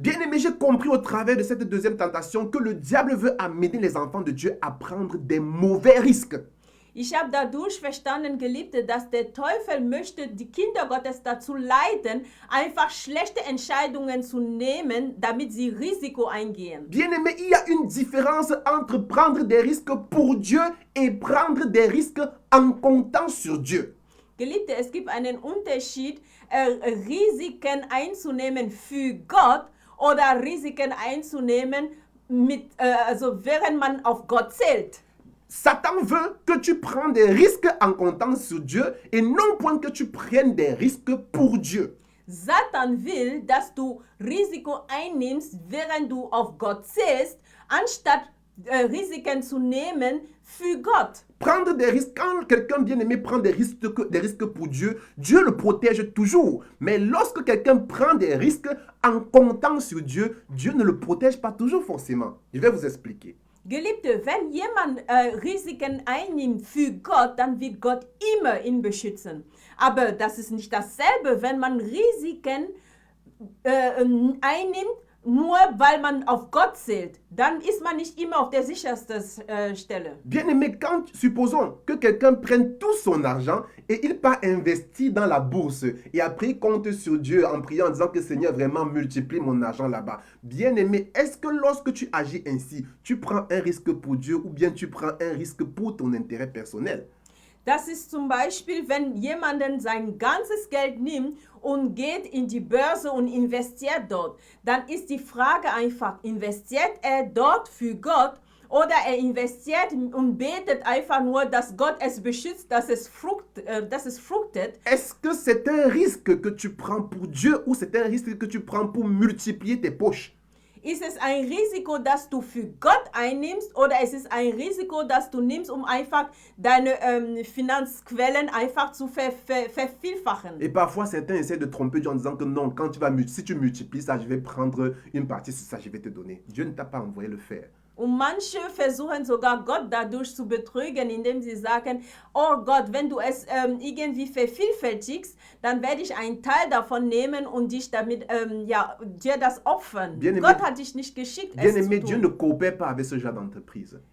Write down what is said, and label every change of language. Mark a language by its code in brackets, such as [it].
[fr] Bien aimé, j'ai compris au travers de cette deuxième tentation que le diable veut amener les enfants de Dieu à prendre des mauvais risques. [de] Ich habe dadurch verstanden, Geliebte, dass der Teufel möchte die Kinder Gottes dazu leiten, einfach schlechte Entscheidungen zu nehmen, damit sie Risiko eingehen. [fr] Bien-aimé, il y a une différence entre prendre des risques pour Dieu et prendre des risques en comptant sur Dieu. [de] Geliebte, es gibt einen Unterschied, Risiken einzunehmen für Gott oder Risiken einzunehmen, also während man auf Gott zählt. [fr] Satan veut que tu prennes des risques en comptant sur Dieu et non point que tu prennes des risques pour Dieu. [de] Satan will, dass du Risiko einnimmst, während du auf Gott zählst, anstatt Risiken zu nehmen für Gott. [fr] Prendre des risques, quand quelqu'un bien-aimé prend des risques pour Dieu, Dieu le protège toujours. Mais lorsque quelqu'un prend des risques en comptant sur Dieu, Dieu ne le protège pas toujours forcément. Je vais vous expliquer. [de] Geliebte, wenn jemand Risiken einnimmt für Gott, dann wird Gott immer ihn beschützen. Aber das ist nicht dasselbe, wenn man Risiken einnimmt, nur weil man auf Gott zählt. Dann ist man nicht immer auf der sichersten Stelle. [fr] Bien-aimé, supposons que quelqu'un prenne tout son argent et il part investir dans la bourse et après il compte sur Dieu en priant en disant que Seigneur vraiment multiplie mon argent là-bas. Bien-aimé, est-ce que lorsque tu agis ainsi, tu prends un risque pour Dieu ou bien tu prends un risque pour ton intérêt personnel? [de] Das ist zum Beispiel, wenn jemand sein ganzes Geld nimmt und geht in die Börse und investiert dort. Dann ist die Frage einfach, investiert er dort für Gott oder er investiert und betet einfach nur, dass Gott es beschützt, dass es fruchtet? [fr] Est-ce que c'est un risque que tu prends pour Dieu ou c'est un risque que tu prends pour multiplier tes poches? [de] Ist es ein Risiko, das du für Gott einnimmst oder ist es ein Risiko, das du nimmst, um einfach deine Finanzquellen einfach zu vervielfachen? [fr] Et parfois, certains essaient de tromper Dieu en disant que non, si tu multiplies ça, je vais prendre une partie sur ça, je vais te donner. Dieu ne t'a pas envoyé le faire. [de] Und manche versuchen sogar Gott dadurch zu betrügen, indem sie sagen, oh Gott, wenn du es irgendwie vervielfältigst, dann werde ich einen Teil davon nehmen und dich damit, dir das opfern. Gott hat dich nicht geschickt, es zu tun. [fr] Dieu ne coopère pas avec ce genre d'entreprise.